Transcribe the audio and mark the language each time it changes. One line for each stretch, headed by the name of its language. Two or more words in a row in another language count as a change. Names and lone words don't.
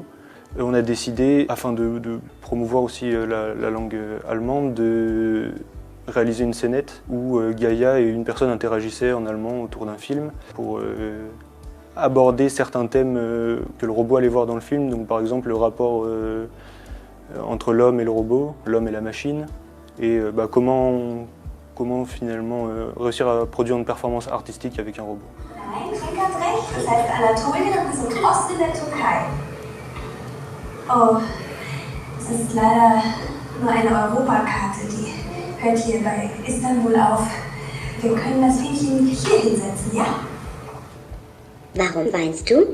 French: Et on a décidé, afin de promouvoir aussi la langue allemande, de réaliser une scénette où Gaïa et une personne interagissaient en allemand autour d'un film pour aborder certains thèmes que le robot allait voir dans le film. Donc par exemple le rapport entre l'homme et le robot, l'homme et la machine, et comment finalement réussir à produire une performance artistique avec un robot.
German: Nein, Frank hat recht. Das heißt Anatolien und wir sind Ost in der Türkei. Oh, das ist leider nur eine Europakarte, die hört hier bei Istanbul auf. Wir können das Fähnchen hier hinsetzen, ja? Warum weinst du?